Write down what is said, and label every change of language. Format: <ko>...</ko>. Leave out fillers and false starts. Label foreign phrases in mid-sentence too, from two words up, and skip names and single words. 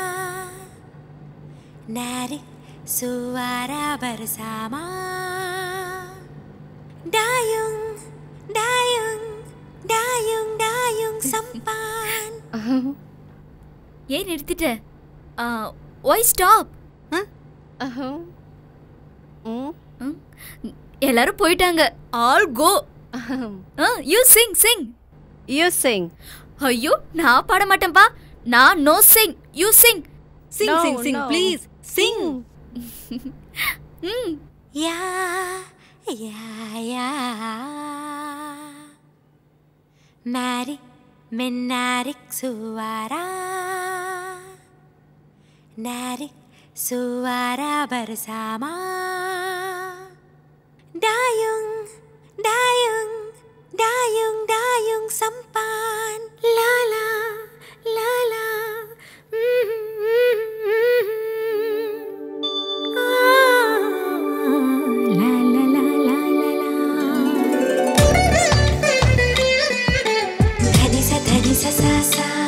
<ms>narik suara bersama. dayung dayung sampan.</ms> <ta>ஏன் நிறுத்திட்ட?</ta> <en>why stop?</en> <ta>எல்லாரும் போயிட்டாங்க.</ta> <en>all go. you sing sing. you sing.</en> <ta>ஐயோ நான் பாட மாட்டேன்பா. நான்</ta> <en>no sing. you sing. sing sing sing please sing.</en> <ms>Ya ya ya. Mari menarik suara. Narik suara bersama. Dayung dayung dayung dayung sampan. La la la la. La la la la la la. Dhani sa sa sa.</ms>